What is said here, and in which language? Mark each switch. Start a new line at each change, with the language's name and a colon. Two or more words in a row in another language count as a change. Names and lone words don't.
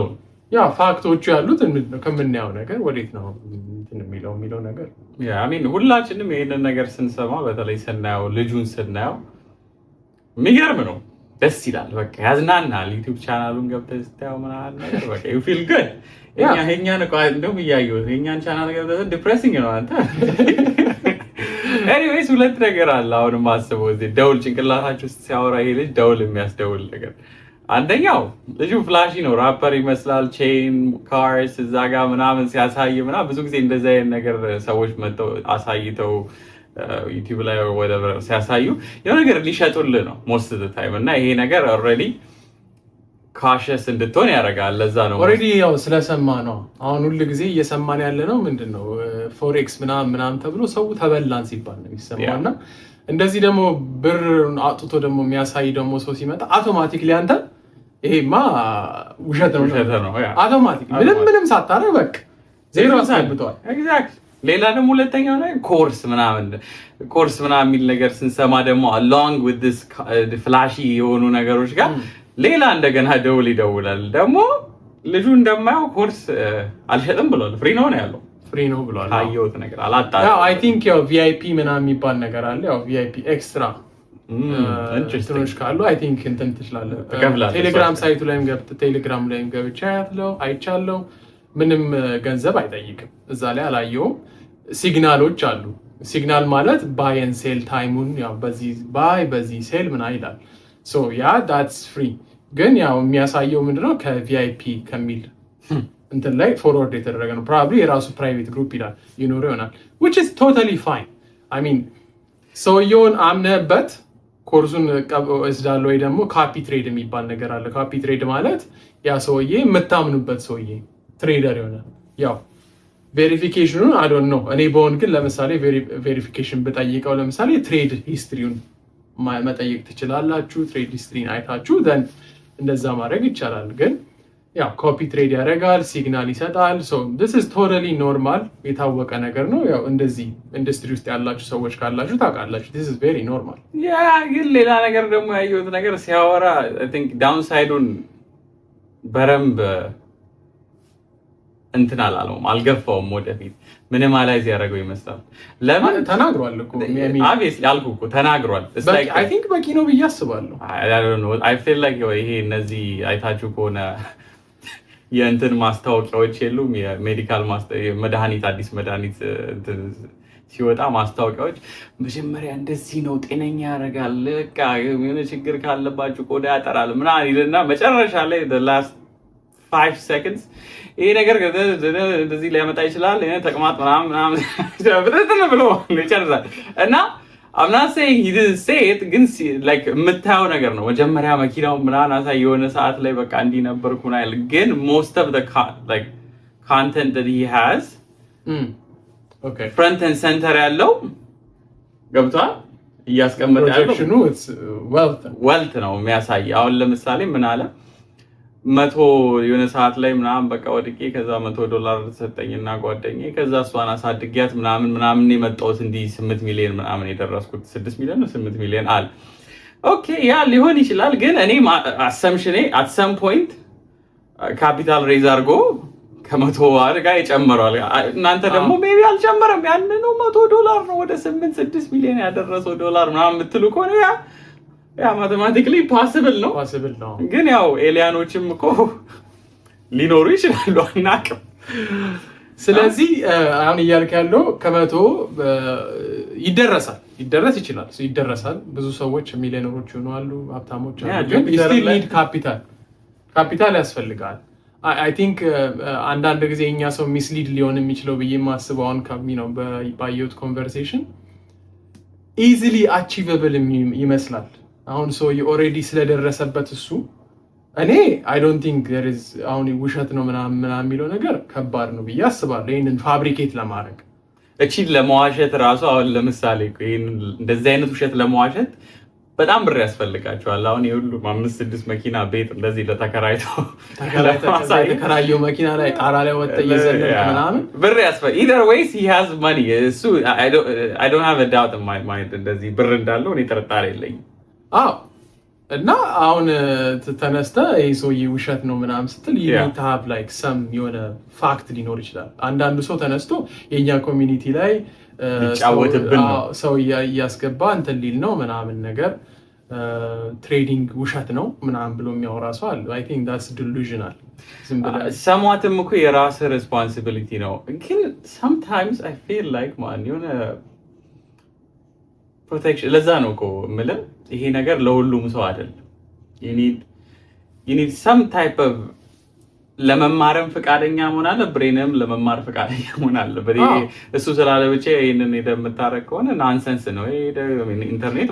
Amharic: ያ ፋክቶቹ ያሉት ከምናየው ነገር ወዴት ነው የሚለው ነገር ሁላችንም ይሄንን ነገር ስንሰማ በተለይ ስናየው ልጁን ስናየው የሚገርም ነው። ደስ ይላል። በቃ ያዝናናል። ዩቲዩብ ቻናሉን ገብተህ ስታየው ምናምን ነገር በቃ
English: you feel good።
Amharic: የእኛን እኮ እንደውም እያየሁት የእኛን ቻናል ገብተህ ዲፕሬሲንግ ነው አንተ። ኤኒዌይስ ሁለት ነገር አለ አሁንም አስበው። እዚህ ደውል ጭንቅላታችሁ ውስጥ ሲያወራ ይሄ ልጅ ደውል የሚያስደውል ነገር አንደኛው ልጁ ፍላሺ ነው፣ ራፐር ይመስላል። ቼን ካርስ እዛ ጋር ምናምን ሲያሳይ ምናምን ብዙ ጊዜ እንደዚህ አይነት ነገር ሰዎች መጥተው አሳይተው ዩቲዩብ ላይ whatever ሲያሳዩ የሆነ ነገር ሊሸጡልህ ነው
English: most of the time
Amharic: እና ይሄ ነገር ኦልሬዲ ካሸስ እንድትሆን ያደርጋል። ለዛ ነው ኦልሬዲ ያው ስለሰማ ነው። አሁን ሁሉ ጊዜ እየሰማን ያለ ነው ምንድነው ፎሬክስ ምናምን ተብሎ ሰው ተበላን ሲባል ነው የሚሰማውና እንደዚህ ደግሞ ብር አጥቶ ደግሞ የሚያሳይ ደግሞ ሰው ሲመጣ አውቶማቲክሊ አንተ ይሄማ ውሸት ነው አውቶማቲክ ምንም ሳታረግ በቃ ዜሮ አስገብቷል። ኤግዛክት። ሌላ ደግሞ ሁለተኛው ላይ ኮርስ ምናምን የሚል ነገር ስንሰማ ደግሞ
English: along with this flashy
Amharic: የሆኑ ነገሮች ጋር ሌላ እንደገና ደውል ይደውላል። ደግሞ ልጁ እንደማያው ኮርስ አልሸጥም ብሏል። ፍሪ ነው ያለው። ፍሪ ነው ብሏል። አየሁት ነገር አላጣም። ያው
English: I think
Amharic: ያው ቪአይፒ ምናምን የሚባል ነገር አለ። ያው ቪአይፒ ኤክስትራ እንትኖች ካሉ
English: I think
Amharic: እንትን ትችላለህ። ቴሌግራም ሳይቱ ላይም ቴሌግራም ላይም ገብቼ አይቻለሁ። ምንም ገንዘብ አይጠይቅም። እዛ ላይ አላየውም። ሲግናሎች አሉ። ሲግናል ማለት
English: buy and sell
Amharic: ታይሙን ያው በዚህ ባይ በዚህ ሴል ምን ይላል።
English: so yeah that's free።
Amharic: ግን ያው የሚያሳየው ምንድነው ከቪአይፒ ከሚል እንትን ላይ ፎርወርድ የተደረገ ነው። ፕሮባብሊ የራሱ
English: private group
Amharic: ይላል ይኖረው ይሆናል
English: which is totally fine. I mean
Amharic: ሰውየውን አምነህበት ኮርሱን ወስዳለሁ ወይ ደግሞ
English: copy trade
Amharic: የሚባል ነገር አለ።
English: copy trade
Amharic: ማለት ያ ሰውዬ የምታምኑበት ሰውዬ ትሬደር ይሆናል። ያው ቬሪፊኬሽኑን
English: I don't know
Amharic: እኔ በሆን ግን ለምሳሌ ቬሪፊኬሽን ብጠይቀው ለምሳሌ ትሬድ ሂስትሪውን መጠየቅ ትችላላችሁ። ትሬድ ሂስትሪን አይታችሁ then እንደዛ ማድረግ ይቻላል። ግን ያው
English: copy trade
Amharic: ያደርጋል፣ ሲግናል ይሰጣል።
English: so this is totally normal
Amharic: የታወቀ ነገር ነው። ያው እንደዚህ ኢንዱስትሪ ውስጥ ያላችሁ ሰዎች ካላችሁ ታውቃላችሁ
English: this is very normal።
Amharic: ግን ሌላ ነገር ደግሞ ያየሁት ነገር ሲያወራ
English: I think
Amharic: ዳውንሳይዱን በረምብ እንትን አላለውም፣ አልገፋውም። ወደፊት ምንም አላይዝ ያደረገው ይመስላል። ለምን ተናግሯል እኮ obviously አልኩህ እኮ ተናግሯል።
English: I think
Amharic: በቂ ነው ብዬ አስባለሁ።
English: I don't know I feel like
Amharic: ይሄ እነዚህ አይታችሁ ከሆነ የእንትን ማስታወቂያዎች የሉም የሜዲካል መድኃኒት አዲስ መድኃኒት ሲወጣ ማስታወቂያዎች መጀመሪያ እንደዚህ ነው ጤነኛ ያደርጋል፣ በቃ የሆነ ችግር ካለባችሁ ቆዳ ያጠራል ምናምን ይልና መጨረሻ ላይ
English: the last 5 seconds
Amharic: ይሄ ነገር እንደዚህ ሊያመጣ ይችላል ተቅማጥ ምናምን በተተነ ብሎ ይጨርሳል። እና
English: I'm not saying he didn't say it
Amharic: ግን like የምታየው ነገር ነው። መጀመሪያ መኪናው ምናምን አሳይ የሆነ ሰዓት ላይ በቃ እንዲህ ነበርኩ ናይል ግን
English: most of the like content that he has
Amharic: okay
English: front and center
Amharic: ያለው ገብቷል እያስቀመጠ ያለው wealth ነው የሚያሳይ። አሁን ለምሳሌ ምን አለ 100 የሆነ ሰዓት ላይ ምናምን በቃ ወድቄ ከዛ $100 ተሰጠኝና ጓደኛዬ ከዛ እሷን አሳድጊያት ምናምን የመጣሁት እንዲህ 8 ሚሊዮን ምናምን የደረስኩት 6 ሚሊዮን ነው 8 ሚሊዮን አለ። ኦኬ ያ ሊሆን ይችላል። ግን እኔ አሰምሽኔ
English: at some point capital raise
Amharic: አድርጎ ከ100 ጋር ይጨምራል። እናንተ ደግሞ ሜቢ አልጨመረም ያን ነው $100 ነው ወደ 8-6 ሚሊዮን ያደረሰው ዶላር ምናምን የምትሉ ከሆነ ያ
English: mathematically possible
Amharic: ነው። ግን ያው ኤሊያኖችም እኮ ሊኖሩ ይችላሉ አናውቅም። ስለዚህ አሁን እያልክ ያለው ከመቶ ይደረስ ይችላል። ይደረሳል። ብዙ ሰዎች ሚሊዮነሮች ይሆናሉ፣ ሀብታሞች አሉ። ግን
English: still need
Amharic: ካፒታል ያስፈልጋል።
English: I think
Amharic: አንዳንድ ጊዜ እኛ ሰው ሚስሊድ ሊሆን የሚችለው ብዬ የማስበው አሁን ነው ባየሁት ኮንቨርሴሽን
English: easily achievable
Amharic: ይመስላል። አሁን ሰው ኦልሬዲ ስለደረሰበት እሱ እኔ
English: I don't think there is
Amharic: አሁን ውሸት ነው ምናምን የሚለው ነገር ከባድ ነው ብዬ አስባለሁ። ይሄንን ፋብሪኬት ለማድረግ እቺን ለመዋሸት ራሱ አሁን ለምሳሌ እንደዚህ አይነት ውሸት ለመዋሸት በጣም ብር ያስፈልጋቸዋል። አሁን የሁሉም 5-6 መኪና ቤት እንደዚህ ተከራየው መኪና ላይ ጣራ ላይ ወጣ እየዘለለ ምናምን ብር ያስፈልጋል።
English: either ways he has money
Amharic: እሱ
English: I don't have a doubt in my mind
Amharic: እንደዚህ ብር እንዳለው እኔ ጥርጣሬ የለኝም። አዎ እና አሁን ተነስተ ይሄ ሰውዬ ውሸት ነው ምናምን ስትል
English: you need to have like some
Amharic: የሆነ ፋክት ሊኖር ይችላል። አንዳንዱ ሰው ተነስቶ የኛ ኮሚኒቲ ላይ ሰው እያስገባ እንትን ሊል ነው ምናምን ነገር ትሬዲንግ ውሸት ነው ምናምን ብሎ የሚያወራ ሰው አለ።
English: I think that's delusional።
Amharic: ሰሟትም እኮ የራስ ሬስፖንሲቢሊቲ ነው። ግን
English: sometimes I feel like man
Amharic: የሆነ ፕሮቴክሽን ለዛ ነው እኮ የምልህ ይሄ ነገር ለሁሉም ሰው አይደለም።
English: you need some type of
Amharic: ለመማርም ፈቃደኛ መሆን አለ፣ ብሬንም ለመማር ፈቃደኛ መሆን አለ። እሱ ስላለ ብቻ ይሄንን የምታረግ ከሆነ ናንሰንስ ነው። ኢንተርኔት